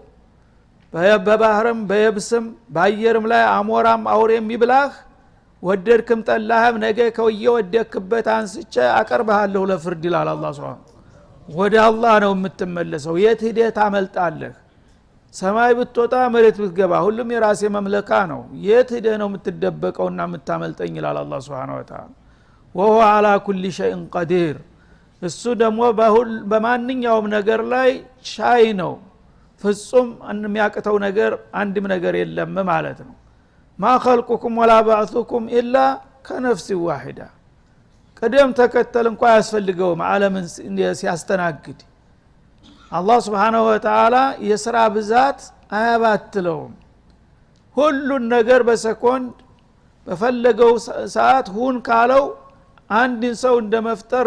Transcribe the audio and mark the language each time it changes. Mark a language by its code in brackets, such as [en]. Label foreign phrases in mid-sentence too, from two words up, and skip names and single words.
[am] በባህርም በየብስም በአየርም ላይ አሞራም አውሬም ይብላህ ወደድክም ጠላህም ነገ ከወየወደክበት አንስቼ አቀርብሃለሁ ለፍርድ ይላል አላህ Subhanahu ወደ አላህ ነው የምትመለሰው የት ሄደህ ታመልጣለህ ሰማይ ብትወጣ መሬት ብትገባ ሁሉም የራሴ መምለካ ነው የት ሄደህ ነው የምትደበቀውና የምታመልጠኝ ይላል አላህ [ar] سبحانه وتعالى وهو على كل شيء قدير [am] እሱ ደግሞ በማንኛውም ነገር ላይ ቻይ ነው ፍጹም የሚያቅተው ነገር አንድም ነገር የለም ማለት ነው [ar] ما خلقكم ولا بعثكم الا كنفس واحده [am] ቀደም ተከተል እንኳን ያስፈልገው ዓለምን ሲያስተናግድ አላህ [ar] سبحانه و [am] Ta'ala የሥራ ብዛት አያባትለውም ሁሉን ነገር በሰኮንድ በፈለገው ሰዓት ሁን ካለው አንድ ሰው እንደመፍጠር